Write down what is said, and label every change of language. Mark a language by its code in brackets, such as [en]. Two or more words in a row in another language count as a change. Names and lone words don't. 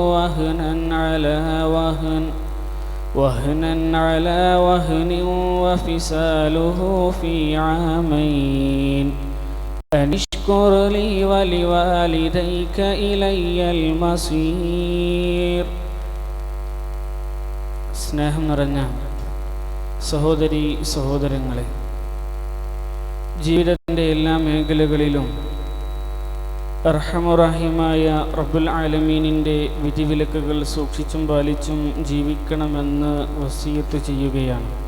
[ar] وهنا على وهن وفصاله في عامين أن اشكر لي ولوالديك إلي المصير. [ml] സ്നേഹം നിറഞ്ഞ സഹോദരീ സഹോദരങ്ങളെ, ജീവിതത്തിൻ്റെ എല്ലാ മേഖലകളിലും അർഹമുറഹീമായ റബ്ബുൽ ആലമീനിൻ്റെ വിധിവിലക്കുകൾ സൂക്ഷിച്ചും പാലിച്ചും ജീവിക്കണമെന്ന് വസിയത്ത് ചെയ്യുകയാണ്.